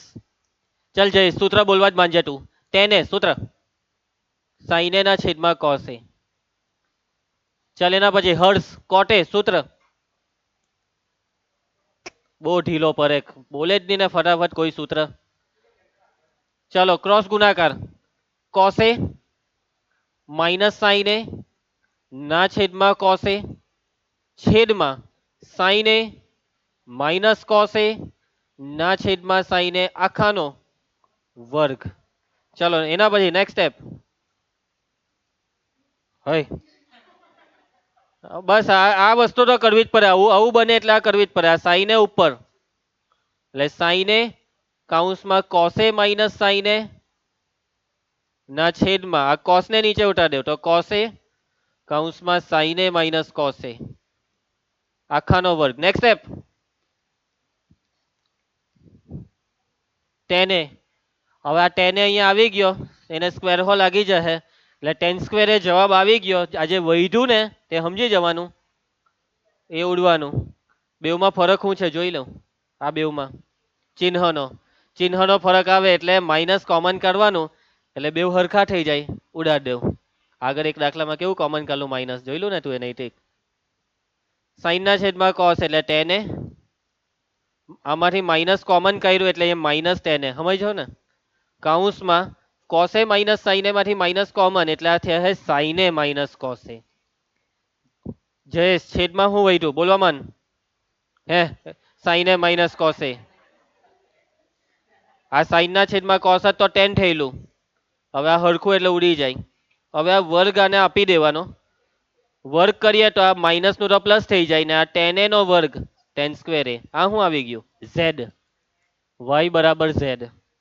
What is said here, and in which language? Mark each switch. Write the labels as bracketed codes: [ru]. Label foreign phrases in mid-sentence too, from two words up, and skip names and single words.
[gu] ચાલ જય, સૂત્ર બોલવા જ માંજે તું. tan a સૂત્ર sin a ના છેદમાં cos a. ચાલ એના પછી હર્ષ cot a સૂત્ર. બહુ ઢીલો પડે, બોલે જ નહીં ને ફટાફટ કોઈ સૂત્ર. ચલો ક્રોસ ગુણાકાર. cos a -sin a ના છેદમાં cos a છેદમાં sin a -cos a ના છેદમાં sin a આખાનો વર્ગ. ચલો એના પછી [en] next step. [gu] હોય બસ આ વસ્તુ તો કરવી જ પડે. આવું આવું બને એટલે આ કરવી જ પડે. આ sin a ઉપર એટલે sin a કૌંસમાં cos a - sin a ના છેદમાં આ cos ને નીચે ઉતાર દો તો cos a કૌંસમાં sin a - cos a આખાનો વર્ગ. [en] next step [gu] tan a. હવે આ tan a અહીંયા આવી ગયો, એને સ્ક્વેર હોલ લાગી જશે એટલે tan² એ જવાબ આવી ગયો. આજે વધ્યું ને તે સમજી જવાનું, એ ઉડવાનું. બેવમાં ફરક શું છે જોઈ લઉં. આ બેવમાં ચિહ્નનો ચિહ્નનો ફરક આવે એટલે [en] minus common [gu] કાઢવાનું, એટલે બેવ હરખા થઈ જાય. ઉડાડ દેવું. આગળ એક દાખલામાં કેવું કોમન કાઢલું માઇનસ, જોઈ લો ને તું એ નહીં. સાઈન ના છેદમાં કોસ એટલે tan a. આમાંથી [en] minus common [gu] કાઢ્યું એટલે એ માઇનસ tan a. સમજો ને? કૌંસમાં cos a - sin a માંથી [en] minus common [gu] એટલે આ થયા છે sin a - cos a. જયેશ છેદમાં શું વધ્યું બોલવા મન? હે sin a - cos a. આ sin ના છેદમાં cos તો tan થયેલું. હવે આ હરખું એટલે ઉડી જાય. હવે આ વર્ગ આને આપી દેવાનો. વર્ગ કરીએ તો આ માઇનસ નું તો પ્લસ થઈ જાય ને આ tan a નો વર્ગ tan². આ શું આવી ગયું? z. y બરાબર z.